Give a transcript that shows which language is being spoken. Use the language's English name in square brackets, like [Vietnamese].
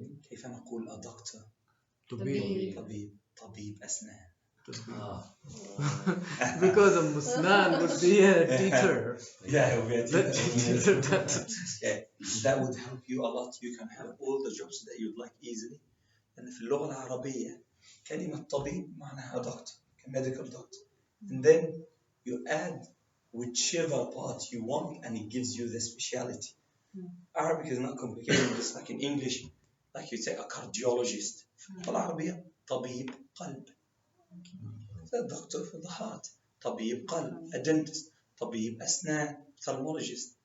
[Arabic] كيف نقول a doctor؟ طبيب أسنان. [English] Because a Musnan would be a teacher. Yeah, it would be a teacher. Yeah. That would help you a lot. You can have all the jobs that you'd like easily. [Arabic] And في اللغة العربية كلمة طبيب معناها doctor, medical doctor. [English] And then you add whichever part you want and it gives you the speciality. Arabic is not complicated, just like in English, like you say a cardiologist. [Arabic] في العربية طبيب قلب. [English] A doctor for the heart. [Arabic] طبيب قلب. [English] A dentist. [Arabic] طبيب أسنان. Ophthalmologist.